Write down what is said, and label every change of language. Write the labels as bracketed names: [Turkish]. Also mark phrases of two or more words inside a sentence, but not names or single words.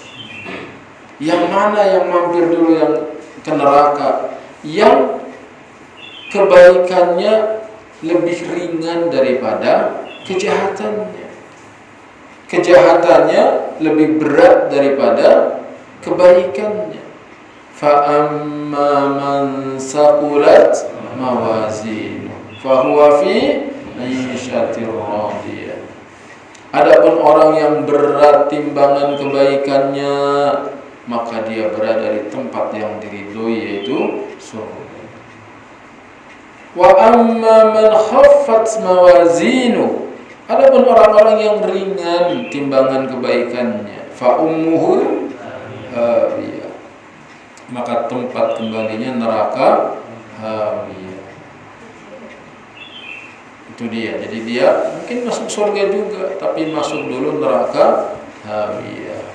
[Indonesian] Yang mana yang mampir dulu yang ke neraka? Yang kebaikannya lebih ringan daripada kejahatannya. Kejahatannya lebih berat daripada kebaikannya. [Arabic] فأما من ثقلت موازينه فهو في عيشة راضية. [Indonesian] Adapun orang yang berat timbangan kebaikannya, maka dia berada di tempat yang diridhoi, yaitu surga. [Arabic] وأما من خفت موازينه, [Indonesian] adapun orang-orang yang ringan timbangan kebaikannya, [Arabic] فأمه هاوية, [Indonesian] maka tempat kembalinya neraka hawiyah. Itu dia. Jadi dia mungkin masuk surga juga, tapi masuk dulu neraka hawiyah.